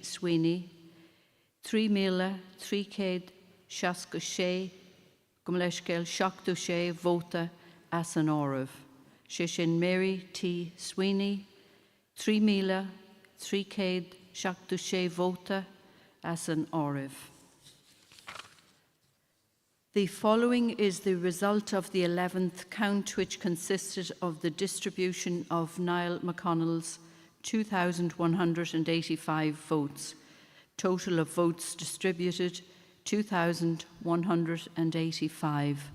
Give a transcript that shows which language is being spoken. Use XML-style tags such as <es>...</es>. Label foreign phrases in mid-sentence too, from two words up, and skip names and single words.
<ga>Sweeney, 3,366 go leis céil 76 vóta as an áireamh. Sé sin Mary T. Sweeney, 3,366 vóta as an áireamh.</ga> <en>The following is the result of the 11th count, which consisted of the distribution of Niall McConnell's 2,185 votes. Total of votes distributed, 2,185.</en>